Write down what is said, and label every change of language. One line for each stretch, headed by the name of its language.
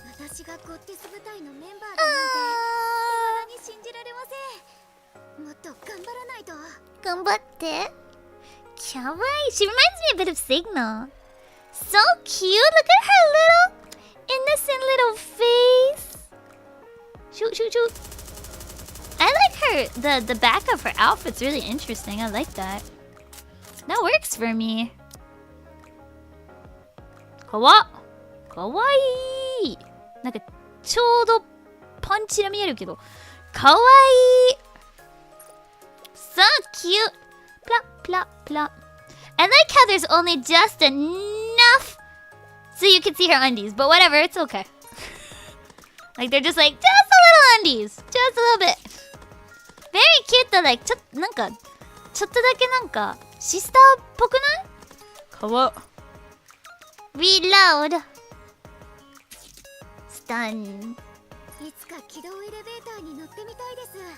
Japanese: 私がゴッティス部隊のメンバーだなんて未だに信じられません。もっと頑張らないと。頑張って。Kawaii.
English: She reminds me a bit of Signal. So cute. Look at her little innocent little face. Shoot, shoot, shoot. I like her. The back of her outfit's really interesting. I like that. That works for me.
Japanese: Kawaii. なんかちょうどパンチが見えるけど、kawaii.
English: So cute. Plop, plop, plop. I like how there's only just enough so you can see her undies, but whatever, it's okay. Like they're just like, just a little undies, just a little bit. Very cute though, like
Japanese: ちょっとだけなんかシスターっぽくない？かわ。Reload.
English: Stun.
Japanese: いつか軌道エレベーターに乗ってみたいです。